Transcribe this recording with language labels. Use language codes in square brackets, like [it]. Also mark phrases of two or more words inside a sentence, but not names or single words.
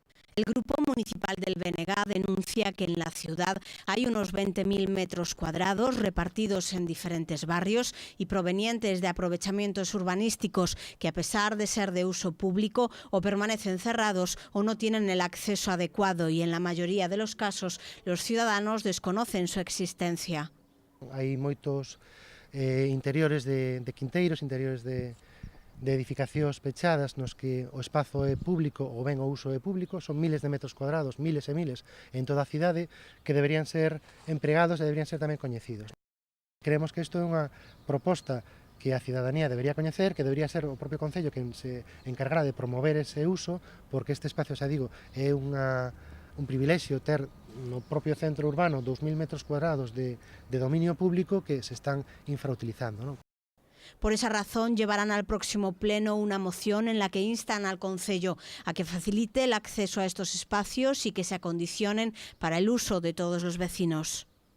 [es] El Grupo Municipal del BNG denuncia que en la ciudad hay unos 20.000 metros cuadrados repartidos en diferentes barrios y provenientes de aprovechamientos urbanísticos que, a pesar de ser de uso público, o permanecen cerrados o no tienen el acceso adecuado, y en la mayoría de los casos los ciudadanos desconocen su existencia. [gl] Hai moitos interiores de quinteiros, interiores de edificacións pechadas nos que o espazo é público ou ben o uso é público. Son miles de metros cuadrados, miles e miles en toda a cidade, que deberían ser empregados e deberían ser tamén coñecidos. Creemos que isto é unha proposta que a cidadanía debería coñecer, que debería ser o propio Concello quen se encargará de promover ese uso, porque este espacio, xa digo, é un privilexio ter no propio centro urbano 2.000 metros cuadrados de dominio público que se están infrautilizando, ¿no? [es] Por esa razón llevarán al próximo pleno una moción en la que instan al Concello a que facilite el acceso a estos espacios y que se acondicionen para el uso de todos los vecinos.